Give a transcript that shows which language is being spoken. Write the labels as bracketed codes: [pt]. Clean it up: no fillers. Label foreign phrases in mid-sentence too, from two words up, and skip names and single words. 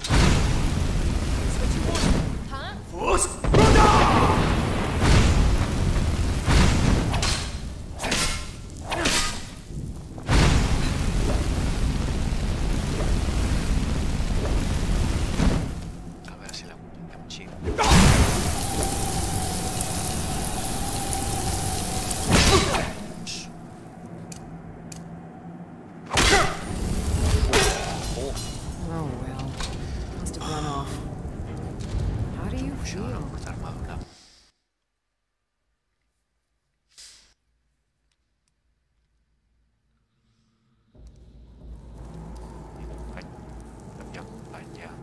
[ca] Huh? Fus! A veure si l'aguantem així. [en] Oh well. Must have run off. How do you [ca] Això era [en] feel? [ca] una armadura. Canviar companya.